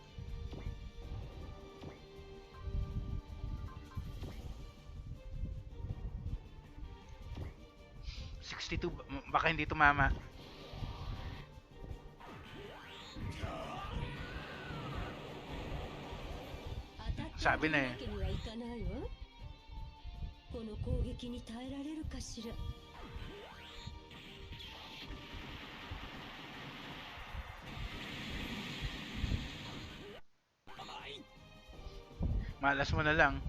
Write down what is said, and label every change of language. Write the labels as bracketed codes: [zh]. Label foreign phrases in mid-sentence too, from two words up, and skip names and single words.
[tl] Baka hindi tumama. Sabi na eh. [ja] この攻撃に耐えられるかしら。 [tl] Malas mo na lang.